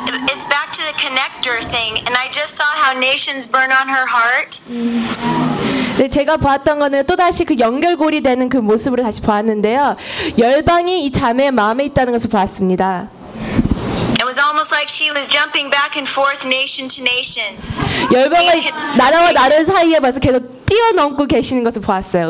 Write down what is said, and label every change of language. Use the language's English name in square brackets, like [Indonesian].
[English] It's back to the connector thing, and I just saw how nations burn on her heart. [Korean] 네, 제가 보았던 거는 또 다시 그 연결고리 되는 그 모습으로 다시 보았는데요. 열방이 이 자매의 마음에 있다는 것을 보았습니다. [English] It was almost like like she was jumping back and forth nation to nation. [Korean] 열방의 나라와 나라 사이에 봐서 계속 뛰어넘고 계시는 것을 보았어요.